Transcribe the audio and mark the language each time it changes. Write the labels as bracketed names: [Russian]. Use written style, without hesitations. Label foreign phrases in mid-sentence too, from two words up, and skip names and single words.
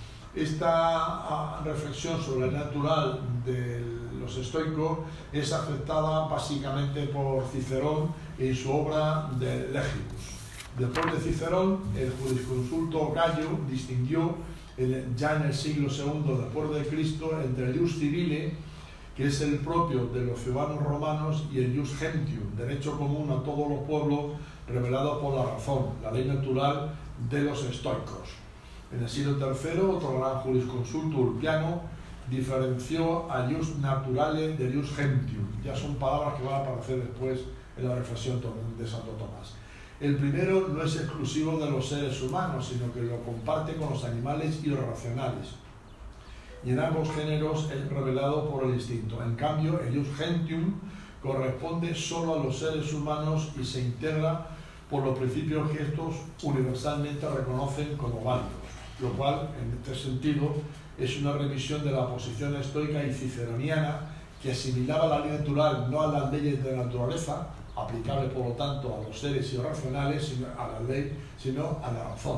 [Spanish] Esta reflexión sobre el natural de los estoicos es aceptada básicamente por Cicerón en su obra de Legibus. Después de Cicerón, el jurisconsulto Gallo distinguió ya en el siglo II después de Cristo entre el [Latin] ius civile, [Spanish] que es el propio de los ciudadanos romanos, y el [Latin] ius gentium, [Spanish] derecho común a todos los pueblos revelado por la razón, la ley natural de los estoicos. En el siglo III, otro gran jurisconsulto, Ulpiano, diferenció a [Latin] ius naturale [Spanish] del [Latin] ius gentium. [Spanish] Ya son palabras que van a aparecer después en la reflexión de Santo Tomás. El primero no es exclusivo de los seres humanos, sino que lo comparte con los animales irracionales. Y en ambos géneros es revelado por el instinto. En cambio, el [Latin] ius gentium [Spanish] corresponde solo a los seres humanos y se integra por los principios que estos universalmente reconocen como válidos, lo cual, en este sentido, es una revisión de la posición estoica y ciceroniana que asimilaba la ley natural no a las leyes de la naturaleza, aplicable por lo tanto a los seres irracionales, sino a la ley, sino a la razón.